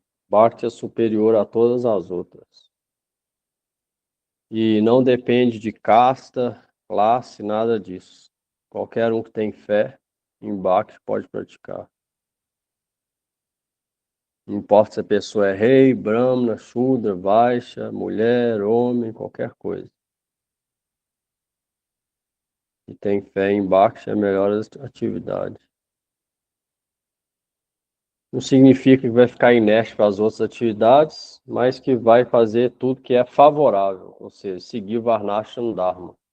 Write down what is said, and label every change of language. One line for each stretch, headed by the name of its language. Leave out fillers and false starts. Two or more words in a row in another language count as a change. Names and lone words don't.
Portuguese: Bhakti é superior a todas as outras. E não depende de casta, classe, nada disso. Qualquer um que tem fé em Bhakti pode praticar. Não importa se a pessoa é rei, brahmana, shudra, vaishya, mulher, homem, qualquer coisa. E tem fé em Bhakti é a melhor atividade. Não significa que vai ficar inerte para as outras atividades, mas que vai fazer tudo que é favorável, ou seja, seguir o
Sanskrit: Varnashram Dharma.